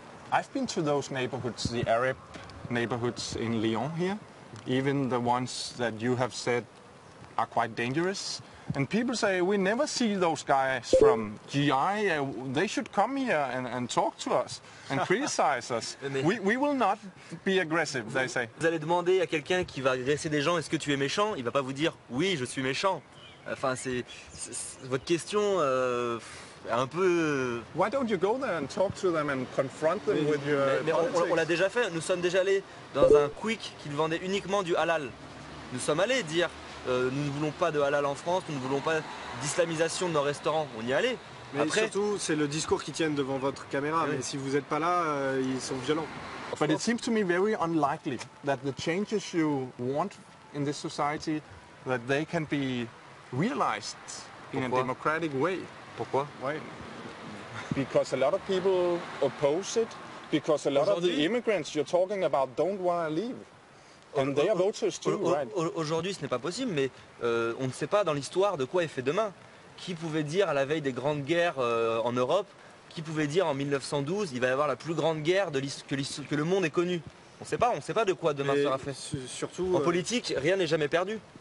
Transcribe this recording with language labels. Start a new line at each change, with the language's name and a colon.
English: I've been to those neighborhoods, the Arab neighborhoods in Lyon here, even the ones that you have said are quite dangerous. And people say, we never see those guys from GI, they should come here and talk to us and criticize us. We will not be aggressive, they say.
French: Vous allez demander à quelqu'un qui va agresser des gens, est-ce que tu es méchant? Il va pas vous dire, oui, je suis méchant. Enfin, c'est votre question un peu...
English: Why don't you go there and talk to them and confront them with your politics?
French: On l'a déjà fait, nous sommes déjà allés dans un quick qui vendait uniquement du halal. Nous sommes allés dire... nous ne voulons pas de halal en France, nous ne voulons pas d'islamisation de nos restaurants. On y allait. Mais après, surtout, c'est le discours qui tiennent devant votre caméra. Oui. Mais si vous n'êtes pas là, ils sont violents.
English: But it seems to me very unlikely that the changes you want in this society, that they can be realized in a democratic way.
French: Pourquoi?
English: Why? Because a lot of people oppose it. Because a lot of the immigrants you're talking about don't want to leave. And they are voters too, right?
French: Aujourd'hui, ce n'est pas possible, mais on ne sait pas dans l'histoire de quoi est fait demain. Qui pouvait dire à la veille des grandes guerres en Europe, qui pouvait dire en 1912, il va y avoir la plus grande guerre que le monde ait connue? On ne sait pas de quoi demain sera fait. Surtout, en politique, rien n'est jamais perdu.